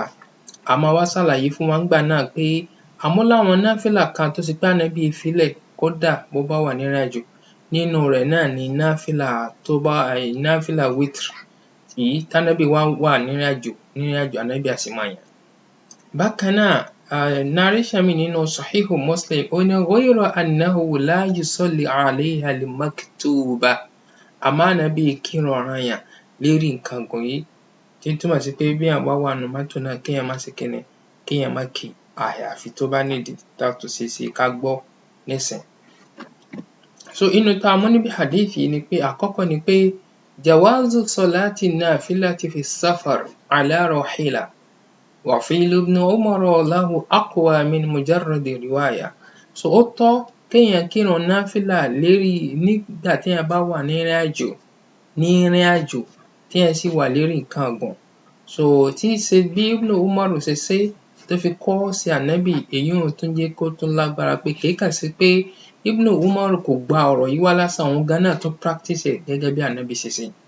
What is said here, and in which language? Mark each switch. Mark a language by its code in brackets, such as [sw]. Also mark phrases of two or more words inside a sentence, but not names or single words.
[yo] A máa wá ṣàlàyé fún wa nígbà náà pé àmọ́ láwọn náfílà kan tó ṣe pé Ànábì fi lẹ̀ kódà bó bá wà nírìn àjò, nínú rẹ̀ náà ni náfílà wítìrì èyí t'Ánábì wà nírìn àjò Ànábì á sì máa yàn. Bákan náà, narration míì nínú Sahihu Muslim, ó ní [ar] غير أنه لا يصلي عليها المكتوبة, [yo] àmọ́ Ànábì kírun ọ̀ranyàn lérí nǹkan ọ̀gùn yìí, tí ó túmọ̀ sí pé béèyàn bá wà nínú mọ́tò náà kéèyàn má ṣe kíni, kéèyàn má kí àyàfi tó bá need tó ṣeéṣe ká gbọ́ nísìnyí. Inú tá a mú níbi hadith yìí ni pé àkọ́kọ́ ni pé [ar] جواز صلاة نافلة في سفر على راحلة وفعل ابن عمر له أقوى من مجرد رواية. [yo] Ó tọ́ kéèyàn kírun náfílà nígbà téèyàn bá wà nírìn àjò téèyàn sì wà lérí nǹkan ọ̀gùn. Tí í ṣe bí Ibn Umar ṣe ṣe tó fi kọ́ sí Ànábì, èyíùn tún jẹ́ kó tún lágbára pé kì í kàn ṣe pé Ibn Umar kò gba ọ̀rọ̀ yìí wá lásán, òun gan náà tún practice ẹ̀ gẹ́gẹ́ bí Ànábì ṣe ṣe.